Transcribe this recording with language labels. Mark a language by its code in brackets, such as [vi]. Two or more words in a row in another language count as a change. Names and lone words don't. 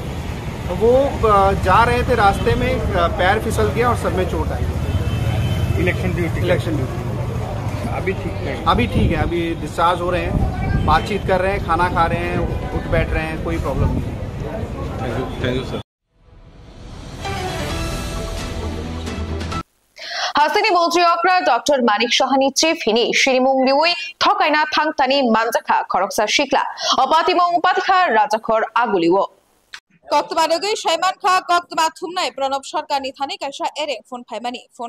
[hi] वो जा रहे थे रास्ते में पैर फिसल गया और सर में चोट आई [en] election duty [hi] अभी ठीक है अभी डिस्चार्ज हो रहे हैं बातचीत कर रहे हैं खाना खा रहे हैं उठ बैठ रहे हैं कोई प्रॉब्लम नहीं [en] thank you sir [trp] हासिनी मन्त्रीअक्रा डॉक्टर मानिक साहानि चिफ हिनि शिरिमुंगलिउइ थकाइना थांतानि मानजाखा खरकसा शिखला अपातिमं पातिखा राजाखर आगुलिओ कक्तमा नगै साइमानखा कक्तमा थुमनाय प्रणब सरकारनि थानै कायसा एरे फोन फाइमानि फोन